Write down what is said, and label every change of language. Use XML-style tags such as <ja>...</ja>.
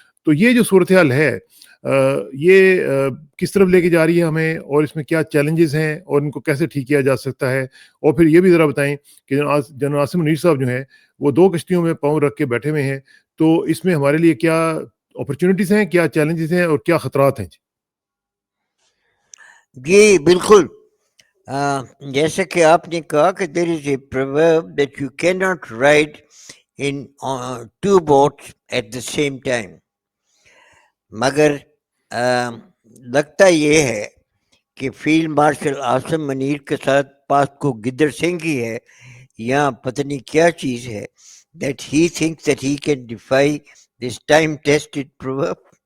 <hi>तो ये जो सूरत-ए-हाल है, ये किस तरफ लेके जा रही है हमें, और इसमें क्या चैलेंजेस हैं, और इनको कैसे ठीक किया जा सकता है? और फिर ये भी ज़रा बताएँ कि जनरल आसिम मुनीर साहब जो हैं, वो 2 कश्तियों में पाँव रख के बैठे हुए हैं, तो इसमें हमारे लिए क्या अपॉर्च्युनिटीज़ हैं, क्या चैलेंजेस हैं, और क्या खतरात हैं? जी। जी बिल्कुल।</hi> <en>जैसे कि आपने कहा कि there is a proverb that you cannot ride in two boats at the same time.</en> <hi>मगर लगता ये है कि फील्ड मार्शल आसिम मुनीर के साथ पास को गिद्दड़ सिंह ही है, या पता नहीं क्या चीज़ है, that he thinks that he can defy this time tested proverb.</hi>